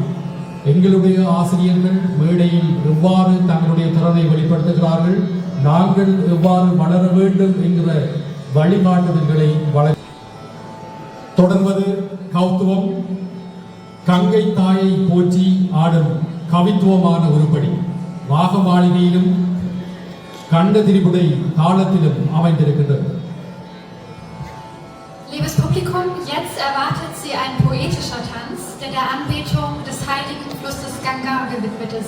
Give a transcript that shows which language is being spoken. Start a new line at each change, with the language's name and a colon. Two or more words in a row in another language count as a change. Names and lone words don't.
Tamil: எங்களுடைய ஆசிரியர்கள் மேடையில் எவ்வாறு தங்களுடைய திறனை வெளிப்படுத்துகிறார்கள், நாங்கள் எவ்வாறு வளர வேண்டும் என்கிற வழிகாட்டுதல்களை தொடர்வது கௌத்துவம். கங்கை தாயை போற்றி ஆடும் கவித்துவமான உருப்படி ராக மாளிகையிலும் கண்ட திரிபுடை தாளத்திலும் அமைந்திருக்கின்றது.
German: Liebes Publikum, jetzt erwartet Sie ein poetischer Tanz, der der Anbetung des heiligen Flusses Ganga gewidmet ist.